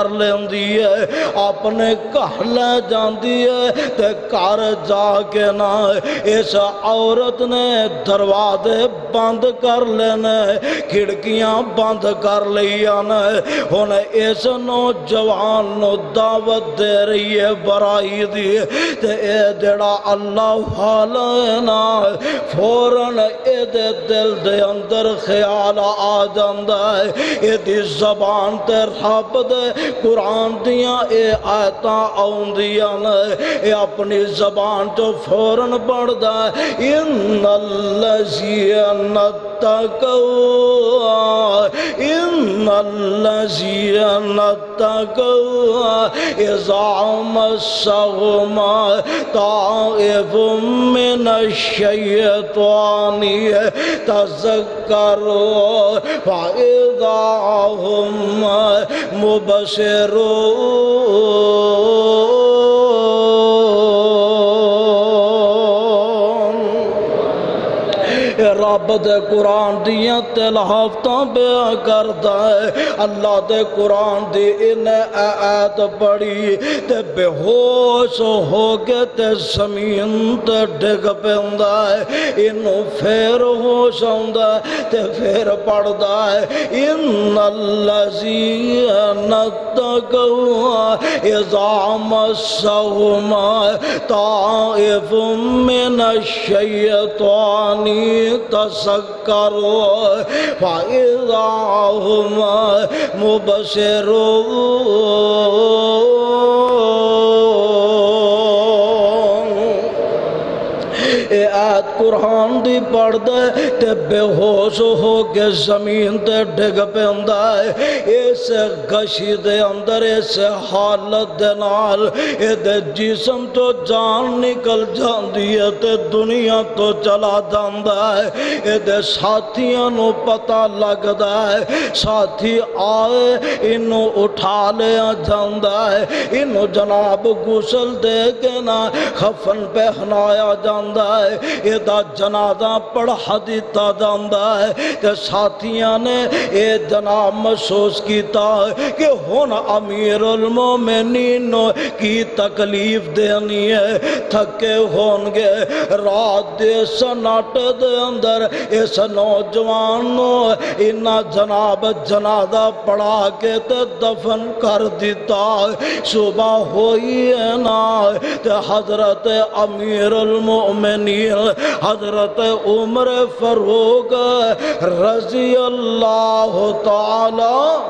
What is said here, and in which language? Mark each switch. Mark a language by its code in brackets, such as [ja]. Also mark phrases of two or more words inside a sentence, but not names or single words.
[pa] لیندی ہے اپنے گھر لے جاندی ہے تے گھر جا کے نا اس عورت نے دروازے بند کر لینے کھڑکیاں بند کر لیاں ہن اس نوجوان نو دعوت دے رہی ہے برائی دی تے اے جڑا اللہ والا نا فوراً اے دے دل دے اندر خیال آ جاندا ہے اے دی زبان تے رب دے قرآن دیاں اے آیتاں آوندیاں اے اپنی زبان تو فوراً پڑھدا ہے [ar] ان الذین اتقوا ان الذین اتقوا اذا مسهم طائف من الشیطان تذکروا فاذا هم مبصرون رب [pa] دے قرآن دیاں تلاوتاں بیان کردا ہے اللہ دے قرآن دی انہیں آیت پڑھی تے بے ہوش ہو کے تے زمین تے ڈگ پیندا ہے انہوں پھر ہوش آندا ہے تے پھر پڑھدا ہے [ar] ان الذین اتقوا اذا مسهم طائف من الشیطان تذکروا فاذا هم مبصرون [pa] اے آیت قرآن دی پڑھ دے تے بے ہوش ہو کے زمین تے ڈگ پیندا ہے اس گشی دے اندر اس حالت دے نال اے دے جسم تو جان نکل جاندی ہے تے دنیا تو چلا جاندا ہے اے دے ساتھیاں نو پتہ لگدا ہے ساتھی آئے انہوں اٹھا لیا جاندا ہے انہوں جناب غسل دے کے نا خفن پہنایا جاندا ہے اے دا جنازہ پڑھا دیتا جاندا ہے تے ساتھیاں نے اے جناب محسوس کیتا ہے کہ ہن امیر المومنین کی تکلیف دینی ہے تھکے ہون گے رات دے سناٹ دے اندر اس نوجوان نو انہا جناب جنازہ پڑھا کے تے دفن کر دیتا صبح ہوئی ہے نا تے حضرت امیر المومنین حضرت عمر فاروق [ar] رضی اللہ تعالی